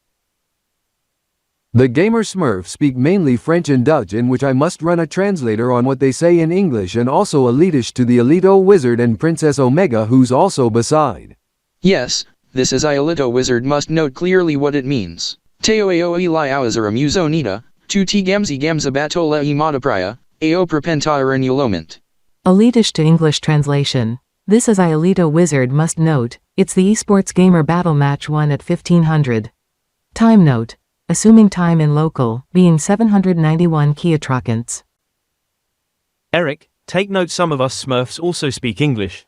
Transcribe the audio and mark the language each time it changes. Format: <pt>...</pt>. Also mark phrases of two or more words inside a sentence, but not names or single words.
<en>The gamer Smurfs speak mainly French and Dutch, in which I must run a translator on what they say in English, and also Elitish to the Elito Wizard and Princess Omega, who's also beside. Yes, this is Elito Wizard must note clearly what it means. Teo Ao Eli Awazara Musonita, 2T Gamzi Gamza Batola E Matapraya, Ao Propentire and Ulomant. Elitish to English translation. This is Elito Wizard must note, it's the esports gamer battle match 1 at 1500. Time note. Assuming time in local, being 791 Kiatrocants. Eric, take note some of us Smurfs also speak English.</en>